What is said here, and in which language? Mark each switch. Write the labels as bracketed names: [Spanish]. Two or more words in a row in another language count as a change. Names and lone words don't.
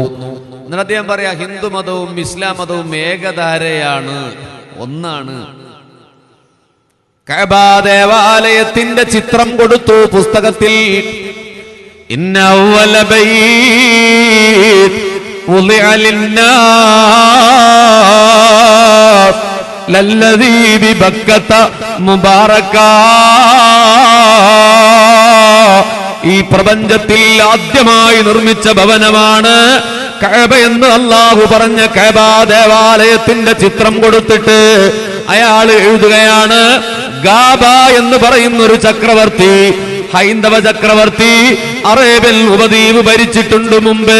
[Malayalam] എന്നിട്ട് അദ്ദേഹം പറയാ, ഹിന്ദു മതവും ഇസ്ലാം മതവും ഏകധാരയാണ്, ഒന്നാണ്. കഅബ ദേവാലയത്തിന്റെ ചിത്രം കൊടുത്തു പുസ്തകത്തിൽ. [Arabic] إن أول بيت وضع للناس للذي ببكة مباركا. [Malayalam] ഈ പ്രപഞ്ചത്തിൽ ആദ്യമായി നിർമ്മിച്ച ഭവനമാണ് കഅബ എന്ന് അല്ലാഹു പറഞ്ഞ കഅബ ദേവാലയത്തിന്റെ ചിത്രം കൊടുത്തിട്ട് അയാൾ എഴുതുകയാണ്, ഗാബ എന്ന് പറയുന്ന ഒരു ചക്രവർത്തി, ഹൈന്ദവ ചക്രവർത്തി അറേബ്യൻ ഉപദ്വീപ് ഭരിച്ചിട്ടുണ്ട് മുമ്പേ.